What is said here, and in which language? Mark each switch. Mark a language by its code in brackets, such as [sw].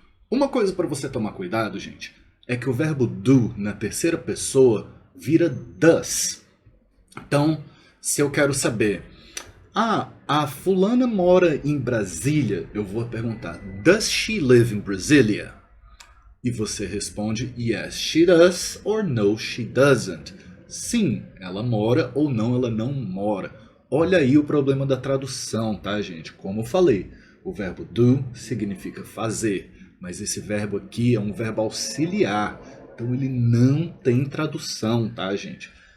[pt] Uma coisa para você tomar cuidado, gente, é que o verbo do na terceira pessoa vira does. Então, se eu quero saber, a fulana mora em Brasília, eu vou perguntar, [en] does she live in Brasília? [pt] E você responde, [en] yes, she does, or no, she doesn't. [pt] Sim, ela mora, ou não, ela não mora. Olha aí o problema da tradução, tá, gente? Como eu falei, o verbo do significa fazer, mas esse verbo aqui é um verbo auxiliar, então ele não tem tradução, tá, gente?